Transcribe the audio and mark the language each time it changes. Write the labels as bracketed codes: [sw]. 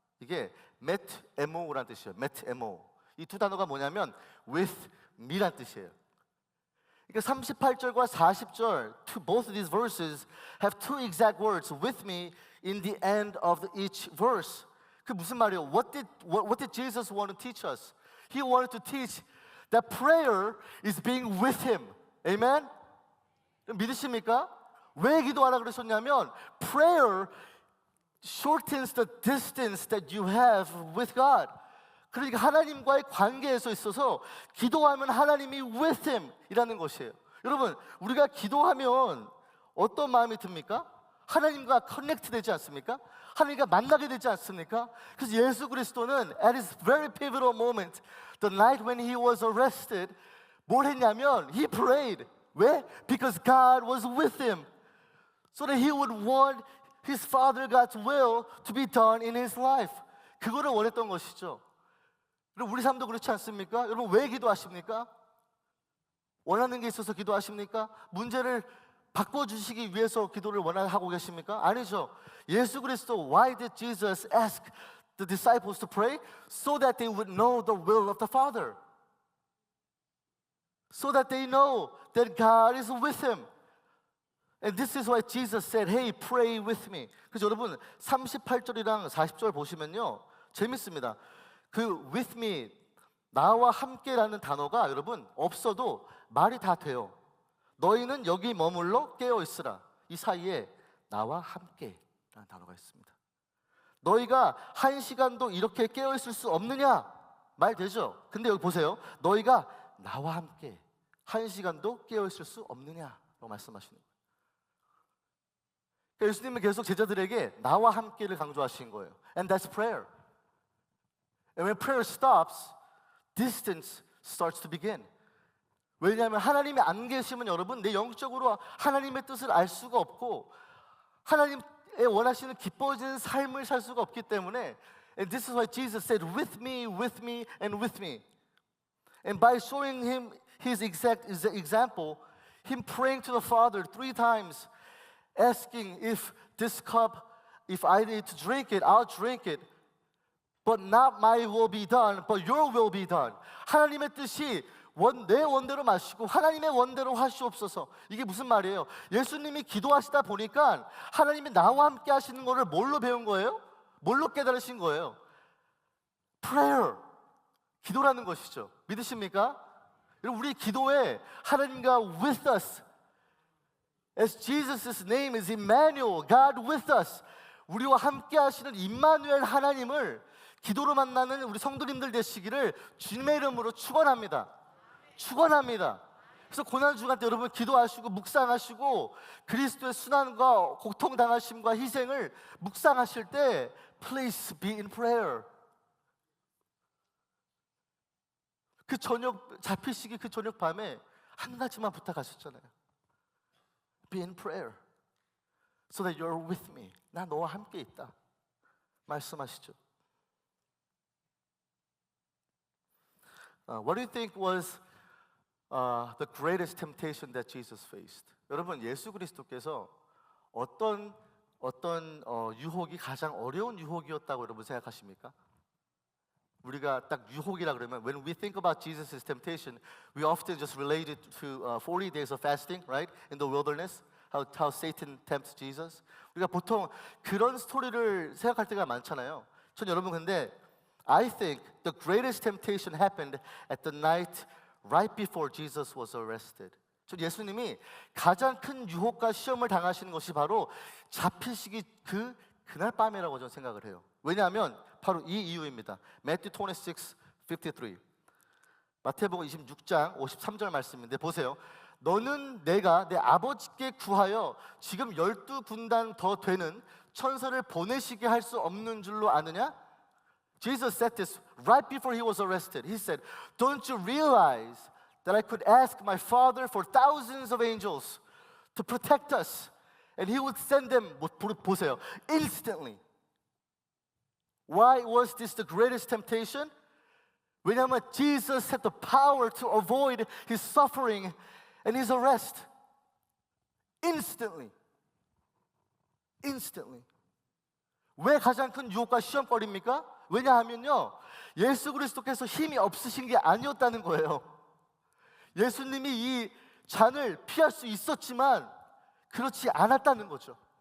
[ko] 이게 met emo라는 뜻이에요. [el] met emo. [ko] 이 두 단어가 뭐냐면 [en] with me [ko] 란 뜻이에요. 그러니까 38절과 40절, [en] both of these verses have two exact words, with me, in the end of each verse. [ko] 그 무슨 말이에요? [en] What did Jesus want to teach us? He wanted to teach that prayer is being with him. [ko] Amen? 믿으십니까? 왜 기도하라 그러셨냐면 [en] prayer shortens the distance that you have with God. [ko] 그러니까 하나님과의 관계에서 있어서 기도하면 하나님이 [en] with him [ko] 이라는 것이에요. 여러분, 우리가 기도하면 어떤 마음이 듭니까? 하나님과 커넥트 되지 않습니까? 하나님과 만나게 되지 않습니까? 그래서 예수 그리스도는 [en] at his very pivotal moment, the night when he was arrested, [ko] 뭘 했냐면 [en] he prayed. [ko] 왜? [en] Because God was with him. So that he would want his Father God's will to be done in his life. [ko] 그거를 원했던 것이죠. 그럼 우리 삶도 그렇지 않습니까? 여러분 왜 기도하십니까? 원하는 게 있어서 기도하십니까? 문제를 바꿔주시기 위해서 기도를 원하고 계십니까? 아니죠. [en] 예수 그리스도 Why did Jesus ask the disciples to pray? So that they would know the will of the Father. So that they know that God is with him. And this is why Jesus said, hey, pray with me. [ko] 그래서 여러분 38절이랑 40절 보시면요 재밌습니다. 그 [en] with me, [ko] 나와 함께라는 단어가 여러분 없어도 말이 다 돼요. 너희는 여기 머물러 깨어 있으라. 이 사이에 나와 함께라는 단어가 있습니다. 너희가 한 시간도 이렇게 깨어 있을 수 없느냐? 말 되죠? 근데 여기 보세요. 너희가 나와 함께 한 시간도 깨어 있을 수 없느냐라고 말씀하시는 거예요. 그러니까 예수님은 계속 제자들에게 나와 함께를 강조하신 거예요. [en] And that's prayer. And when prayer stops, distance starts to begin. [ko] 왜냐하면 하나님이 안 계시면 여러분 내 영적으로 하나님의 뜻을 알 수가 없고 하나님의 원하시는 기뻐지는 삶을 살 수가 없기 때문에 [en] And this is why Jesus said with me, and with me. And by showing him his exact example, him praying to the Father 3 times, asking if this cup, if I need to drink it, I'll drink it. But not my will be done, but your will be done. [ko] 하나님의 뜻이 내 원대로 마시고 하나님의 원대로 하시옵소서. 이게 무슨 말이에요? 예수님이 기도하시다 보니까 하나님이 나와 함께 하시는 거를 뭘로 배운 거예요? 뭘로 깨달으신 거예요? Prayer. 기도라는 것이죠. 믿으십니까? 여러분 우리 기도에 하나님과 [en] with us. As Jesus' name is Emmanuel, God with us. [ko] 우리와 함께 하시는 임마누엘 하나님을 기도로 만나는 우리 성도님들 되시기를 주님의 이름으로 축원합니다. 축원합니다. 그래서 고난주간 때 여러분 기도하시고 묵상하시고 그리스도의 순환과 고통당하심과 희생을 묵상하실 때 [en] Please be in prayer. [ko] 그 저녁 잡히시기 그 저녁 밤에 한 가지만 부탁하셨잖아요. [en] Be in prayer so that you're with me. [ko] 나 너와 함께 있다. 말씀하시죠. [en] What do you think was the greatest temptation that Jesus faced? [ko] 여러분 예수 그리스도께서 어떤 유혹이 가장 어려운 유혹이었다고 여러분 생각하십니까? 우리가 딱 유혹이라 그러면 [en] when we think about Jesus' temptation, we often just relate it to 40 days of fasting, right? In the wilderness, how Satan tempts Jesus. [ko] 우리가 보통 그런 스토리를 생각할 때가 많잖아요. 전 여러분 근데 [en] I think the greatest temptation happened at the night right before Jesus was arrested. [ko] 전 예수님이 가장 큰 유혹과 시험을 당하시는 것이 바로 잡히시기 그날 밤이라고 저는 생각을 해요. 왜냐하면 바로 이 이유입니다. [en] Matthew 26:53. [ko] 마태복음 26장 53절 말씀인데 보세요. 너는 내가 내 아버지께 구하여 지금 12군단 더 되는 천사를 보내시게 할 수 없는 줄로 아느냐? [en] Jesus said this right before he was arrested. He said, "Don't you realize that I could ask my Father for thousands of angels to protect us, and He would send them." [ko] 보세요, instantly. [en] Why was this the greatest temptation? [ko] 왜냐하면 [en] Jesus had the power to avoid his suffering and his arrest. Instantly. Instantly. [ko] 왜 가장 큰 유혹과 시험거리입니까? 왜냐하면요, 예수 그리스도께서 힘이 없으신 게 아니었다는 거예요. 예수님이 이 잔을 피할 수 있었지만 그렇지 않았다는 거죠.